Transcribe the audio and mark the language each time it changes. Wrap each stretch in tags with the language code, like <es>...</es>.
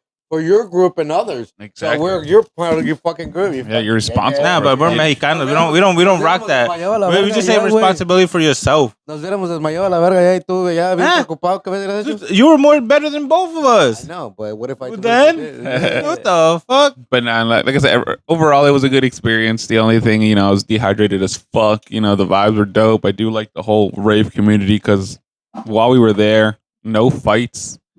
<en>For your group and others. Exactly. So you're part of your fucking group. Yeah, you're responsible. Nah, but we're Mexicanos. We don't rock that. We just say responsibility for yourself.</en> <es>Nos hubiéramos desmayado a la verga ya y tú ya bien Ah. preocupado que hubieras hecho.</es> <en>You were more better than both of us. No, but what if I told Then you this? what the fuck? But nah, like I said, overall it was a good experience. The only thing, I was dehydrated as fuck. The vibes were dope. I do like the whole rave community because while we were there, no fights.</en>